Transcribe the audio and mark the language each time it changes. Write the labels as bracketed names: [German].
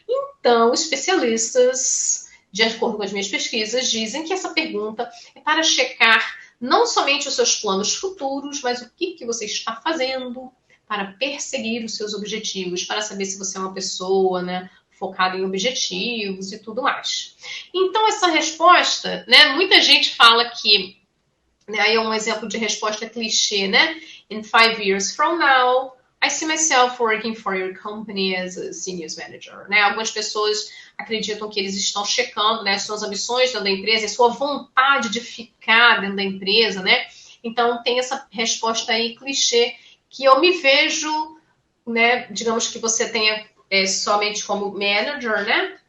[Portuguese] Então, especialistas, de acordo com as minhas pesquisas, dizem que essa pergunta é para checar não somente os seus planos futuros, mas o que você está fazendo para perseguir os seus objetivos, para saber se você é uma pessoa, né, focada em objetivos e tudo mais. Então, essa resposta, né, muita gente fala que, né, aí é um exemplo de resposta clichê, né? [English] In 5 years from now, I see myself working for your company as a senior manager, [Portuguese] né? Algumas pessoas acreditam que eles estão checando, né, suas ambições dentro da empresa e sua vontade de ficar dentro da empresa, né? Então, tem essa resposta aí clichê que eu me vejo, né, digamos que você tenha somente como manager, né?